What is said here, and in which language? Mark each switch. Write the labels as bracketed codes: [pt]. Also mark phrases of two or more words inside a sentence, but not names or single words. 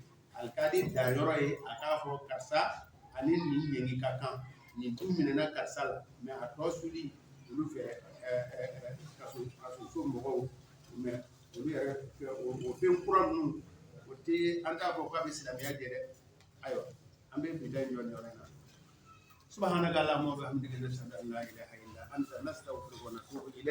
[bm] alikadi danyɔrɔ ye a k'a fɔ karisa ani nin ɲɛni ka kan nin tun minɛna karisa la mɛ a tɔ suli olu fɛ kasoso mɔgɔw mɛ olu yɛrɛ o fɛn kura ninnu o tɛ an t'a fɔ k'a bɛ silamɛya jɛ dɛ ayiwa an bɛ bi da ɲɔ nin yɔrɔ in na [ar] سبحانك اللهم وبحمدك نشهد أن لا إله إلا أنت نستغفرك ونتوب إليك